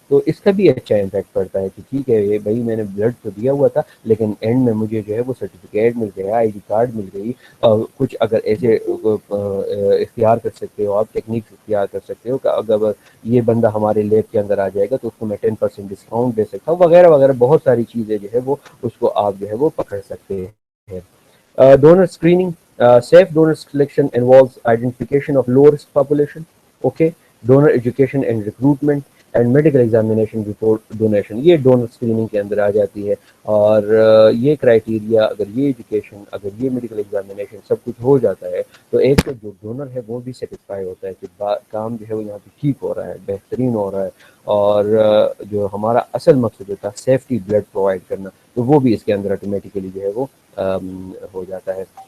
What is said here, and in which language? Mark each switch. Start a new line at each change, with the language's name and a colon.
Urdu: تو اس کا بھی اچھا امپیکٹ پڑتا ہے کہ ٹھیک ہے یہ بھائی میں نے بلڈ تو دیا ہوا تھا لیکن اینڈ میں مجھے جو ہے وہ سرٹیفکیٹ مل گیا, آئی ڈی کارڈ مل گئی. کچھ اگر ایسے اختیار کر سکتے ہو آپ, ٹیکنیک اختیار کر سکتے ہو کہ اگر یہ بندہ ہمارے لیب کے اندر آ جائے گا تو اس کو میں 10% ڈسکاؤنٹ دے سکتا ہوں, وغیرہ وغیرہ. بہت ساری چیزیں جو ہے وہ اس کو آپ جو ہے وہ پکڑ سکتے ہیں.
English: Donor screening, safe donor selection involves identification of low risk population, okay, donor education and recruitment and medical examination before donation.
Urdu: یہ ڈونر اسکریننگ کے اندر آ جاتی ہے. اور یہ کرائٹیریا اگر یہ ایجوکیشن اگر یہ میڈیکل ایگزامینیشن سب کچھ ہو جاتا ہے تو ایک تو جو ڈونر ہے وہ بھی سیٹسفائی ہوتا ہے کہ کام جو ہے وہ یہاں پہ ٹھیک ہو رہا ہے, بہترین ہو رہا ہے. اور جو ہمارا اصل مقصد ہوتا ہے سیفٹی بلڈ پرووائڈ کرنا, تو وہ بھی اس کے اندر آٹومیٹیکلی جو ہے وہ ہو جاتا ہے.